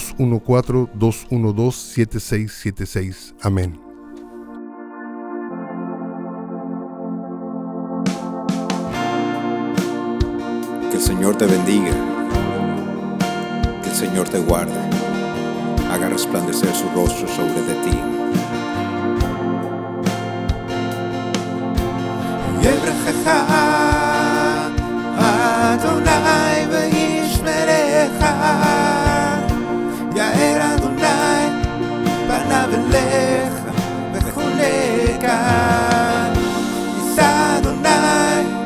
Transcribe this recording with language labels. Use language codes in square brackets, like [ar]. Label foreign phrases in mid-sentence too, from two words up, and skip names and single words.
[es] 214-212-7676. Amén. Que el Señor te bendiga. Que el Señor te guarde. Haga resplandecer su rostro sobre de ti. [he] אדוני וישמרך יאר אדוני פניו אליך ויחנך ישא אדוני